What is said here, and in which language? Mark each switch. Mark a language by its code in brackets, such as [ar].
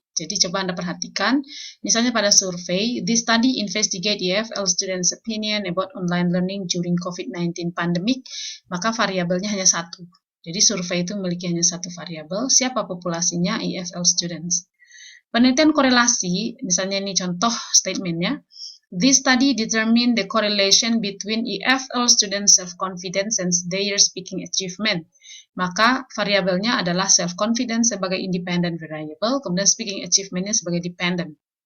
[id] Jadi coba Anda perhatikan. Misalnya pada survei, [en] this study investigate EFL students' opinion about online learning during COVID-19 pandemic. [id] Maka variabelnya hanya satu. Jadi survei itu memiliki hanya satu variabel. Siapa populasinya? EFL students. Penelitian korelasi, misalnya ini contoh statementnya. [en] This study determined the correlation between EFL students' self-confidence and their speaking achievement. [id] Maka variabelnya adalah self-confidence sebagai independent variable, kemudian speaking achievement-nya sebagai dependent.